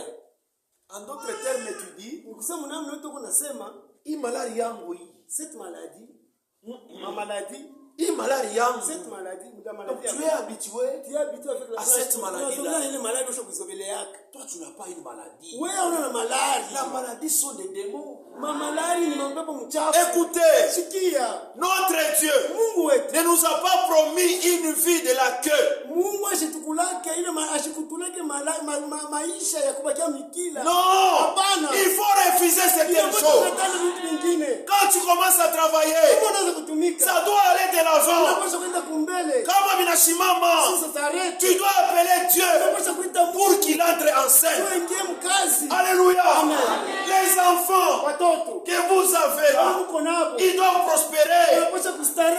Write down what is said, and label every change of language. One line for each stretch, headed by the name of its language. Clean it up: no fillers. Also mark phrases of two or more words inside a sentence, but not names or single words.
French: En d'autres termes, tu dis, cette maladie, ma maladie, cette maladie, donc tu es habitué à cette maladie-là. Toi, tu n'as pas une maladie.
Swahili: Wewe una malari.
French: La maladie sont des démons.
Swahili: Malari ni mapepo mchafu.
French: Écoutez,
Swahili: Sikia.
French: notre Dieu
Swahili: Mungu wetu
French: ne nous a pas promis une vie de la queue.
Swahili: Mungu ashitukulake ile ashikutulake maisha ya kubakia mikila.
French: Non.
Swahili: Hapana.
French: Il faut refuser certaines choses. Quand tu commences à travailler, ça doit aller de l'avant.
Swahili: Kama binashimama,
French: tu dois appeler Dieu pour qu'il entre en scène. Alléluia. Les enfants que vous avez là, ils doivent prospérer.